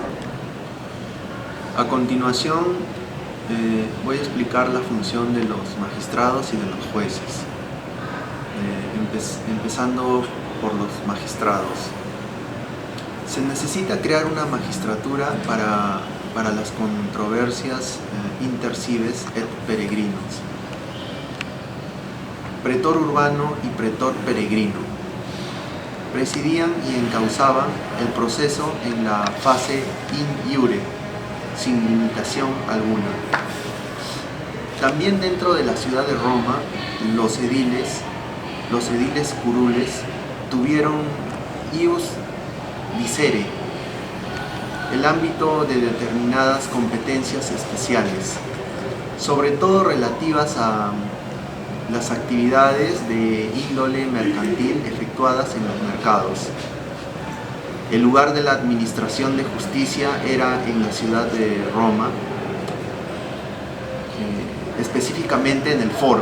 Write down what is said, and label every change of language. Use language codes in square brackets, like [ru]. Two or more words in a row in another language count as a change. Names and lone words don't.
[es] A continuación, voy a explicar la función de los magistrados y de los jueces, empezando por los magistrados. Se necesita crear una magistratura para las controversias [la] inter cives et peregrinos, [es] pretor urbano y pretor peregrino. Presidían y encauzaban el proceso en la fase [la] in iure, [es] sin limitación alguna. También dentro de la ciudad de Roma, los ediles curules tuvieron [la] ius dicere, [es] el ámbito de determinadas competencias especiales, sobre todo relativas a las actividades de índole mercantil efectuadas en los mercados. El lugar de la administración de justicia era en la ciudad de Roma, específicamente en el foro.